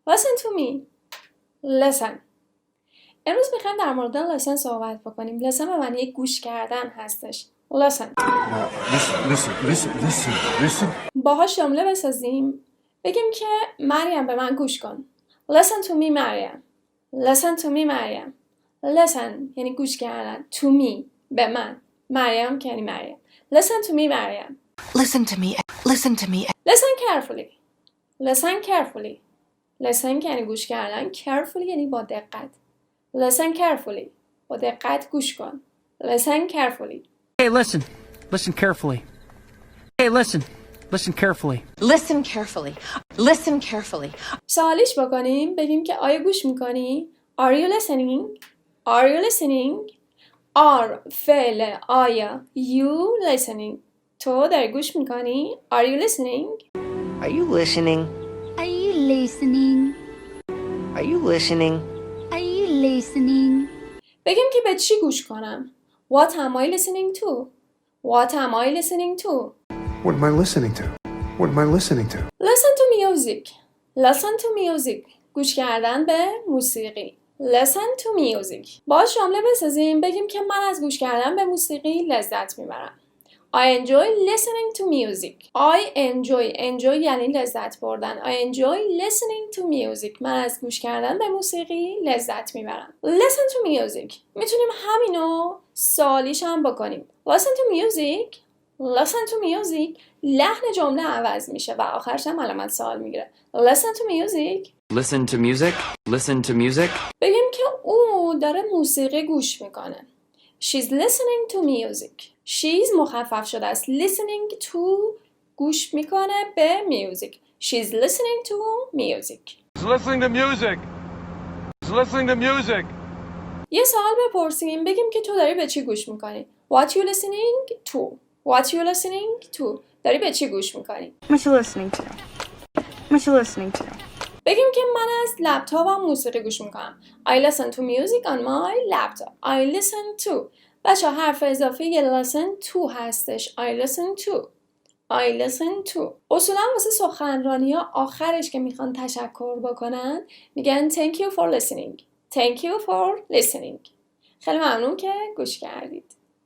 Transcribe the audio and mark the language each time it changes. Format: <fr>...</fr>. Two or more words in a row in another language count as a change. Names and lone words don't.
<en>Listen to me. Listen.</en> <fa>امروز میخوایم در مورد listen صحبت بکنیم. listen به معنی گوش کردن هستش.</fa> <en>listen. Listen.</en> <fa>باهاش جمله بسازیم. بگیم که مریم به من گوش کن.</fa> <en>Listen to me مریم. Listen to me مریم.</en> <fa>Listen یعنی گوش کردن.</fa> <en>To me</en> <fa>به من. مریم که یعنی مریم.</fa> <en>Listen to me مریم. Listen to me. Listen to me. Listen carefully. Listen carefully. Listen</en> <fa>که یعنی گوش کردن. Carefully یعنی با دقت.</fa> <en>Listen carefully.</en> <fa>با دقت گوش کن.</fa> <en>Listen carefully. Hey, listen. Listen carefully. Hey, listen. Listen carefully. Listen carefully. Listen carefully.</en> <fa>سوالیش بکنیم. بگیم که آیا گوش میکنی؟</fa> <en>Are you listening? Are you listening? Are</en> <fa>فعل آیا.</fa> <en>You listening.</en> <fa>تو داری گوش میکنی؟</fa> <en>Are you listening? Are you listening? Are you listening? Are you listening? Are you listening?</en> <fa>بگیم که به چی گوش کنم؟</fa> <en>What am I listening to? What am I listening to? What am I listening to? What am I listening to? Listen to music. Listen to music.</en> <fa>گوش کردن به موسیقی.</fa> <en>Listen to music.</en> <fa>باز جمله بسازیم. بگیم که من از گوش کردن به موسیقی لذت میبرم.</fa> <en>I enjoy listening to music. I enjoy</en> <fa>یعنی لذت بردن.</fa> <en>I enjoy listening to music.</en> <fa>من از گوش کردن به موسیقی لذت میبرم.</fa> <en>Listen to music.</en> <fa>میتونیم همینو سوالیش هم بکنیم.</fa> <en>Listen to music. Listen to music.</en> <fa>لحن جمله عوض میشه و آخرش هم علامت سوال میگیره.</fa> <en>Listen to music. Listen to music. Listen to music.</en> <fa>بگیم که او داره موسیقی گوش میکنه.</fa> <en>She's listening to music.</en> <fa>She's مخفف شده است.</fa> <en>Listening to</en> <fa>گوش میکنه به music.</fa> <en>She's listening to music. listening to music. listening to music.</en> <fa>یه سوال بپرسیم. بگیم که تو داری به چی گوش میکنی؟</fa> <en>What you listening to? What you listening to?</en> <fa>داری به چی گوش میکنی؟</fa> <en>What you listening to? What you listening to?</en> <fa>بگیم که من از لپتاپم موسیقی گوش میکنم.</fa> <en>I listen to music on my laptop. I listen to.</en> <fa>بچه حرف اضافه یه</fa> <en>listen to</en> <fa>هستش.</fa> <en>I listen to. I listen to.</en> <fa>اصولا واسه سخنرانی ها آخرش که میخوان تشکر بکنن میگن</fa> <en>thank you for listening. Thank you for listening.</en> <fa>خیلی ممنون که گوش کردید.</fa>